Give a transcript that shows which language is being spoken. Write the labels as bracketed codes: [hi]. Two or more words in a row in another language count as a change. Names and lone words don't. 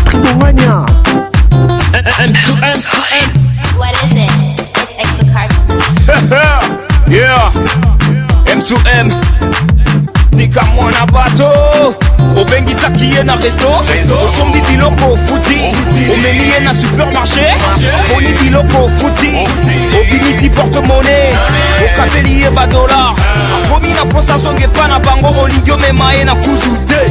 [ln] Mongania. M2M. [en] What is it? It's extra carton. Yeah. M2M. [ln] Tika mwana bato obengisa kiye na resto osombi biloko futi omemiye na supermarché boni biloko futi obimisi porte-monnaie okapeli ye $, akomi na posa zonge pa na bango olingi omema ye na kuzu te.